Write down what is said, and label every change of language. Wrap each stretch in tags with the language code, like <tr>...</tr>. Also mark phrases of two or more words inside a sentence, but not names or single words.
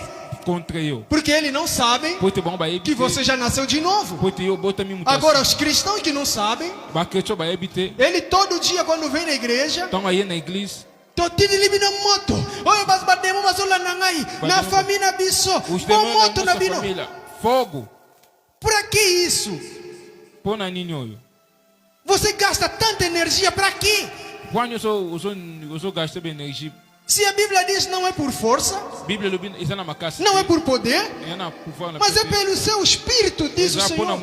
<pt>Porque eles não sabem que você já nasceu de novo. Agora os cristãos que não sabem, ele todo dia quando vem na igreja, na família</pt> <ln>biso, moto na bino.</ln> <pt>Fogo. Para que isso? Você gasta tanta energia para quê? Se a Bíblia diz não é por força, não é por poder, mas é pelo seu espírito, diz o Senhor.</pt>